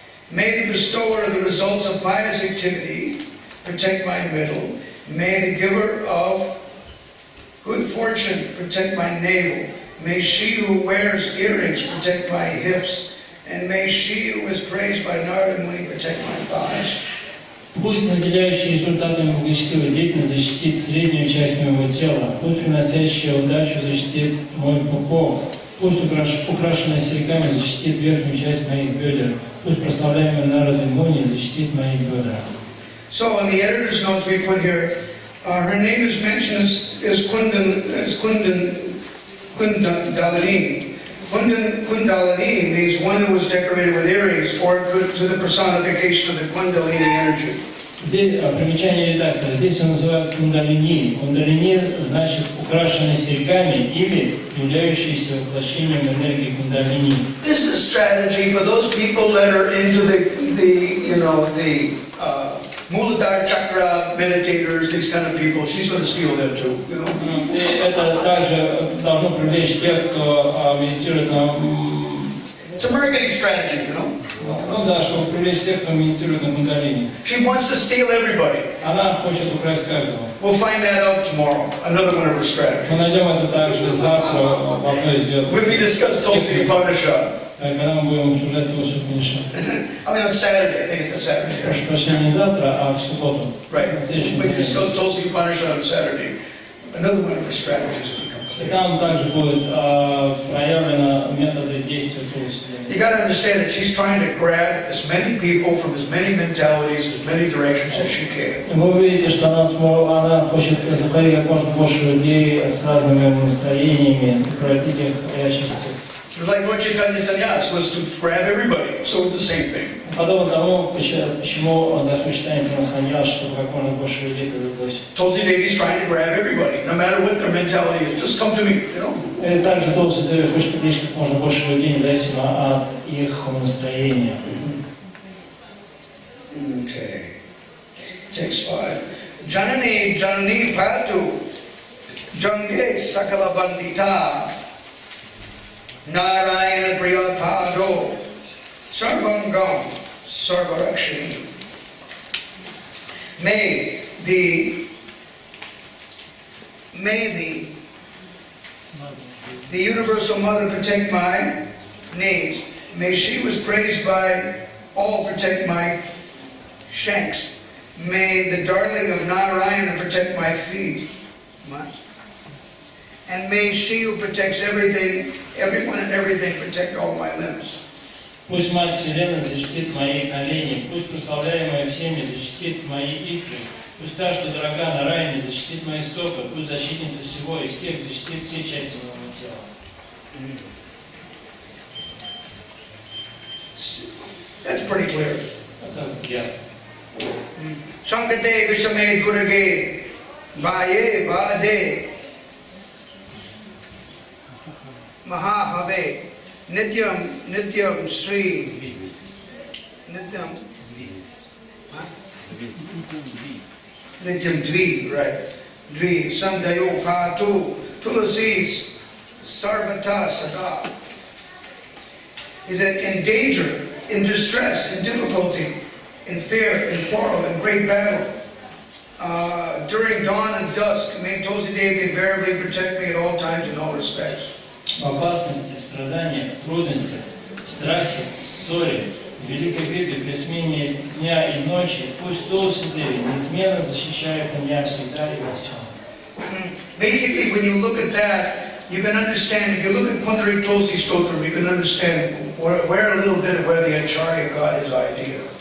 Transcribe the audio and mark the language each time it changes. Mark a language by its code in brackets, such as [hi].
[en] May the bestower of the results of pious activity protect my middle. May the giver of good fortune protect my navel. May she who wears earrings protect my hips. And may she who is praised by Narada Muni protect my thighs. [ru] Пусть наделяющий результатами благочестивой деятельности защитит среднюю часть моего тела. Пусть приносящая удачу защитит мой пупок. Пусть украшенная серьгами защитит верхнюю часть моих бедер. Пусть прославляемый Нарада Муни защитит мои бедра. [en] So on the editor's notes we put here, her name is mentioned as Kundalini. Kundalini means one who was decorated with earrings, or to the personification of the Kundalini energy. [ru] Здесь примечание редактора. Здесь он называют кундалини. Кундалини значит украшенный серьгами или являющийся воплощением энергии кундалини. [en] This is strategy for those people that are into the Muladhara chakra meditators, these kind of people. She's going to steal them too. [ru] Это также должно привлечь тех, кто медитирует на [en] It's a marketing strategy, you know. [ru] Ну да, чтобы привлечь тех, кто медитирует на кундалини. [en] She wants to steal everybody. [ru] Она хочет украсть каждого. [en] We'll find that out tomorrow. Another one of her [ru] Мы [en] strategies. [ru] найдем это также завтра в одной из ее... [en] When we discuss Tulsi Upanishad. [ru] Когда мы будем обсуждать Tulsi Upanishad. [en] I mean, on Saturday. I think it's on Saturday. [ru] Прошу прощения, не завтра, а в субботу. [en] Right. [ru] На следующей [en] We [ru] неделе. [en] discuss Tulsi Upanishad on Saturday. Another one of her strategies will become [ru] И [en] clear. [ru] там также будут проявлены методы действия Tulsi. [en] You got to understand that she's trying to grab as many people from as many mentalities, as many directions as she can. [ru] Вы увидите, что она хочет захватить как можно больше людей с разными настроениями, превратить их в очистить. [en] It's like Lord Chaitanya Sannyas was to grab everybody, so it's the same thing. [ru] Подобно тому, почему Господь Читание принес саньяс, чтобы как можно больше людей привлеклось. [en] Tulsi Devi's trying to grab everybody, no matter what their mentality is. Just come to me, you know. [ru] И также Tulsi Devi хочет привлечь как можно больше людей, независимо от их настроения. [en] Okay. Text 5. [sa] Janani Patu Jange Sakala Bandita Narayana Priyapado Sarvangam Sarvarakshini. [en] May the Universal Mother protect my needs. May she who is praised by all protect my shanks. May the darling of Narayana protect my feet. And may she who protects everything, everyone and everything, protect all my limbs. [ru] Пусть Мать Вселенной защитит мои колени, пусть прославляемая всеми защитит мои икры, пусть та, что дорога на райне, защитит мои стопы, пусть защитница всего и всех защитит все части моего тела. [en] That's pretty clear. [ru] Это ясно. [sa] Sankate Vishame Durage Vaye Vade Mahahave Nityam Sri Nityam Dvi, [en] right? [sa] Dvi Sandayo Patu Tulasi Sarvata Sada. [en] Is that in danger, in distress, in difficulty, in fear, in quarrel, in great battle, during dawn and dusk, may Tulsi Devi invariably protect me at all times in all respects. [ru] В опасности, в страданиях, в трудностях, в страхе, в ссоре, в великой битве, при смене дня и ночи, пусть Tulsi Devi неизменно защищает меня всегда и во всем. [en] Basically, when you look at that, you can understand, if you look at Pundari Tulsi Stotram, you can understand where a little bit of where the Acharya got his idea.